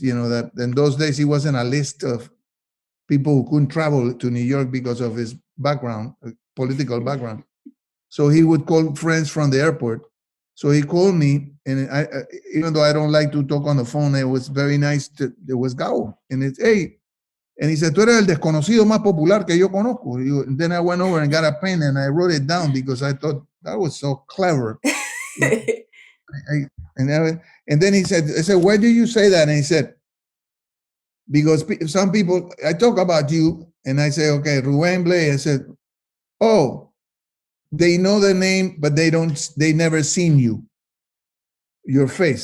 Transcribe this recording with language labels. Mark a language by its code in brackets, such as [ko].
[en] That in those days he wasn't a list of people who couldn't travel to New York because of his background, political background. So he would call friends from the airport. So he called me, and I even though I don't like to talk on the phone, it was very nice. It was Gao, and it's, hey. And he said, [es] tú eres el desconocido más popular que yo conozco. [en] And then I went over and got a pen and I wrote it down because I thought that was so clever. And then he said, I said, why do you say that? And he said, because some people, I talk about you and I say, okay, Rubén Blades. I said, oh, they know the name, but they never seen your face.